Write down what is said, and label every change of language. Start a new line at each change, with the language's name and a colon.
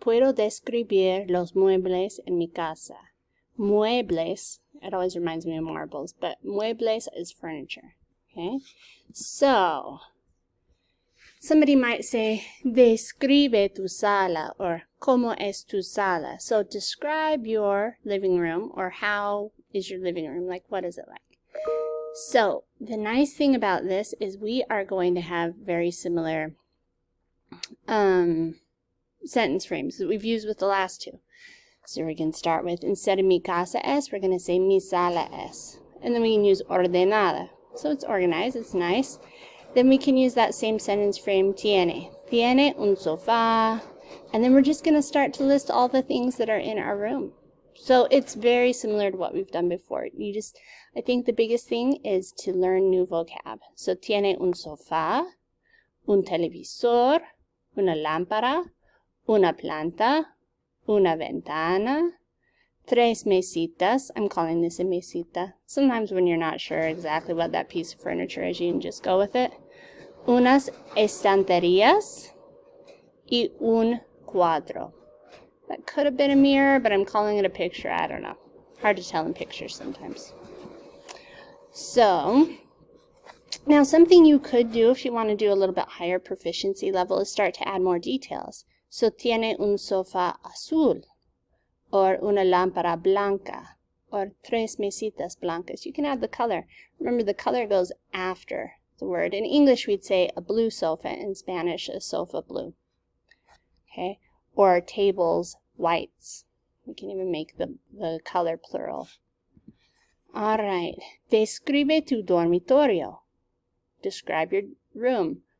Spanish: Puedo describir los muebles en mi casa.
English: Muebles, it always reminds me of marbles, but muebles is furniture. Okay, so somebody might say,
Spanish: describe tu sala,
English: or
Spanish: ¿cómo es tu sala?
English: So describe your living room, or how is your living room? Like, what is it like? So the nice thing about this is we are going to have very similar sentence frames that we've used with the last two. So we can start with, instead of
Spanish: mi casa es,
English: we're going to say
Spanish: mi sala es.
English: And then we can use ordenada. So it's organized, it's nice. Then we can use that same sentence frame, tiene.
Spanish: Tiene un sofá.
English: And then we're just going to start to list all the things that are in our room. So it's very similar to what we've done before. I think the biggest thing is to learn new vocab.
Spanish: So tiene un sofá, un televisor, una lámpara, una planta, una ventana, tres mesitas.
English: I'm calling this a mesita. Sometimes when you're not sure exactly what that piece of furniture is, you can just go with it.
Spanish: Unas estanterías y un cuadro.
English: That could have been a mirror, but I'm calling it a picture. I don't know. Hard to tell in pictures sometimes. So, now something you could do if you want to do a little bit higher proficiency level is start to add more details.
Spanish: So, tiene un sofá azul, or una lámpara blanca, or tres mesitas blancas.
English: You can add the color. Remember, the color goes after the word. In English, we'd say a blue sofa. In Spanish, a sofa blue. Okay? Or tables, whites. We can even make the color plural. All right.
Spanish: Describe tu dormitorio.
English: Describe your room.